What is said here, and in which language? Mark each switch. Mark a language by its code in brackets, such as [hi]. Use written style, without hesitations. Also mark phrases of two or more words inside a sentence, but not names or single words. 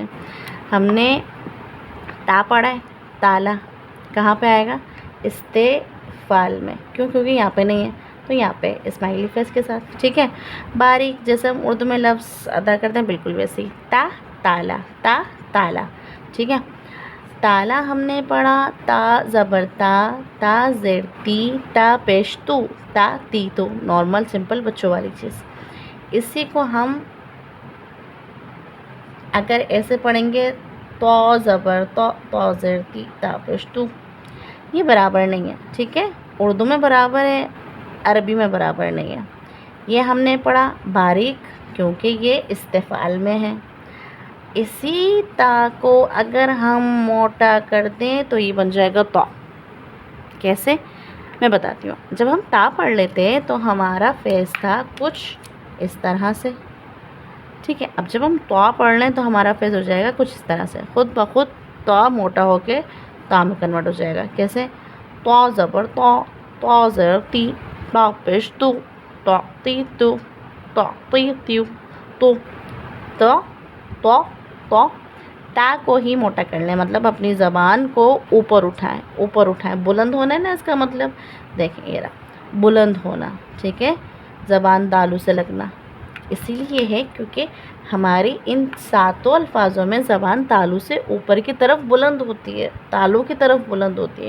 [ur] ہم نے تا پڑھا ہے. تالا کہاں پہ آئے گا؟ استفعال میں. کیوں؟ کیونکہ یہاں پہ نہیں ہے، تو یہاں پہ [en] smiley face [ur] کے ساتھ. ٹھیک ہے، باریک جیسے ہم اردو میں لفظ ادا کرتے ہیں بالکل ویسے ہی. تا تالا، تا تالا. ٹھیک ہے، تالا ہم نے پڑھا. تا زبر تا، تا زیر تی، تا پیش تو، تا تی تو. [en] normal simple [ur] بچوں والی چیز. اسی کو ہم اگر ایسے پڑھیں گے، تو زبر تو، تو زیر تی، تا پیش تو، یہ برابر نہیں ہے. ٹھیک ہے، اردو میں برابر ہے، عربی میں برابر نہیں ہے. یہ ہم نے پڑھا باریک کیونکہ یہ استفعال میں ہے. اسی تا کو اگر ہم موٹا کر دیں تو یہ بن جائے گا تا. کیسے؟ میں بتاتی ہوں. جب ہم تا پڑھ لیتے ہیں تو ہمارا فیس تھا کچھ اس طرح سے. ٹھیک ہے. اب جب ہم تا پڑھ لیں تو ہمارا فیس ہو جائے گا کچھ اس طرح سے. خود بخود تا موٹا ہو کے تا میں کنورٹ ہو جائے گا. کیسے؟ تا زبر تا، تا زر تی، تا پیش تو، تا تی تو، تا تی تیو، تو تا تا تا. تا کو ہی موٹا کر لیں، مطلب اپنی زبان کو اوپر اٹھائیں، اوپر اٹھائیں. بلند ہونا ہے نا اس کا مطلب. دیکھیں یہ رہا بلند ہونا. ٹھیک ہے. زبان تالو سے لگنا. اسی لیے ہے کیونکہ ہماری ان 7 الفاظوں میں زبان تالو سے اوپر کی طرف بلند ہوتی ہے، تالو کی طرف بلند ہوتی ہے.